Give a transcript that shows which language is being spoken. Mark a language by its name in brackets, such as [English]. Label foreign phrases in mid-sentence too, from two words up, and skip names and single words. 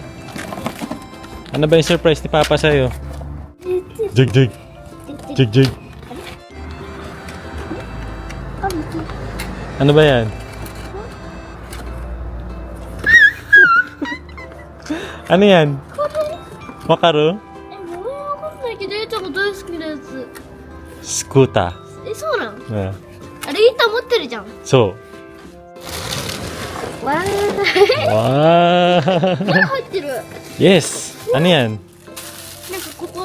[Filipino] Ano ba yung surprise ni Papa sa'yo? Jig, jig. Jig, jig. Ano ba yan? Ano yan? Makaro? [Japanese] わかんないけど、ゆうちゃんが大好きなやつ。 Skuta. そうなん Ah, あれ、板持ってるじゃん。 so. わー。 Wow. 入ってる。 [English] Yes. [Filipino] Ano yan? [Japanese] なんかここ。